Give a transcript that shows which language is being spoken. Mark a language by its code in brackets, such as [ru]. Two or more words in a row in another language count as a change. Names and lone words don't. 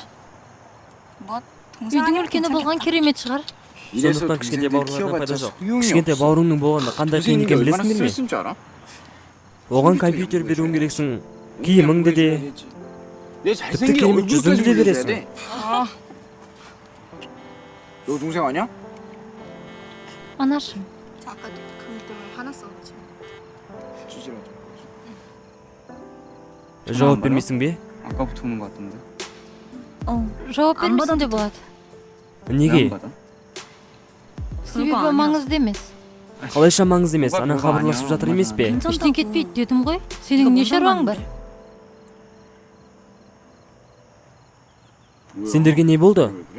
[kk] Үйдің үлкені болған керемет шығар. Сондықтан кішкентай бауырлардан пайда жоқ. Кішкентай бауырыңның болғанда қандай қиын екенін білесіңдер ме? Оған компьютер беруің керексің, киіміңді де, тіпті керемет жүзіңді де бересің. [ko] 너 동생 아니야? [kk] Анашым. [ko] 아까 그 때문에 화났어. 찌질하죠. [kk] Жауап бермейсің бе? [ko] 아까부터 오는 것 같은데. [kk] Жауап бермесін де болады. Неге? Себебі маңызды емес. Қалайша маңызды емес, ана хабарласып жатыр емес пе? Ештен кетпейді дедім ғой. Сенің не шаруаң бар? Сендерге не болды?